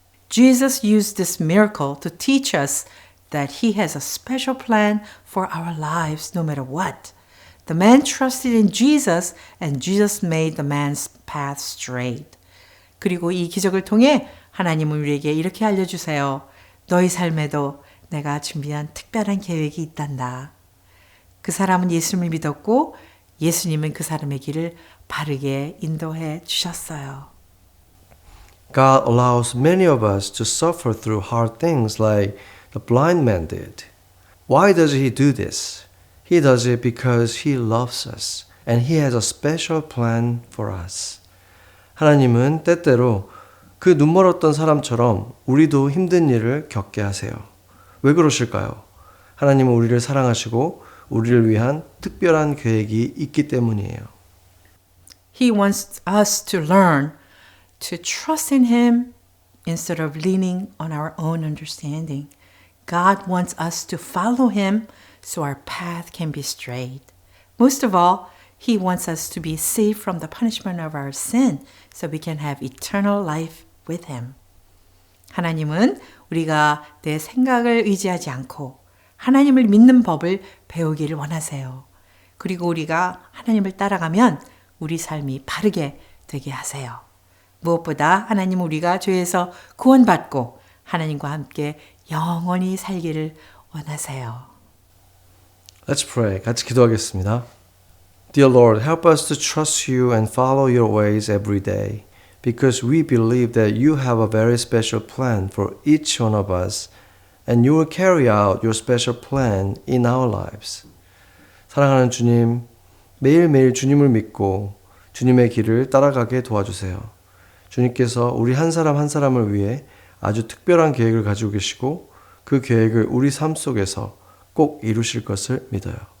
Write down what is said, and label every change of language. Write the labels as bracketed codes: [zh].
[en] Jesus used this miracle to teach us that he has a special plan for our lives no matter what. The man trusted in Jesus and Jesus made the man's path straight. [ko] 그리고 이 기적을 통해 하나님은 우리에게 이렇게 알려주세요. 너희 삶에도 내가 준비한 특별한 계획이 있단다. 그 사람은 예수님을 믿었고 예수님은 그 사람의 길을 바르게 인도해 주셨어요. [en] God allows many of us to suffer through hard things like the blind man did. Why does He do this? He does it because He loves us and He has a special plan for us. [ko] 하나님은 때때로 그 눈멀었던 사람처럼 우리도 힘든 일을 겪게 하세요. 왜 그러실까요? 하나님은 우리를 사랑하시고 우리를 위한 특별한 계획이 있기 때문이에요. [en] He wants us to learn to trust in Him instead of leaning on our own understanding. God wants us to follow Him so our path can be straight. Most of all, He wants us to be saved from the punishment of our sin so we can have eternal life with Him. [ko] 하나님은 우리가 내 생각을 의지하지 않고 하나님을 믿는 법을 배우기를 원하세요. 그리고 우리가 하나님을 따라가면 우리 삶이 바르게 되게 하세요. 무엇보다 하나님 우리가 죄에서 구원받고 하나님과 함께 영원히 살기를 원하세요. [en] Let's pray. [ko] 같이 기도하겠습니다. [en] Dear Lord, help us to trust You and follow Your ways every day, because we believe that You have a very special plan for each one of us, and You will carry out Your special plan in our lives. [ko] 사랑하는 주님, 매일매일 주님을 믿고 주님의 길을 따라가게 도와주세요. 주님께서 우리 한 사람 한 사람을 위해 아주 특별한 계획을 가지고 계시고 그 계획을 우리 삶 속에서 꼭 이루실 것을 믿어요.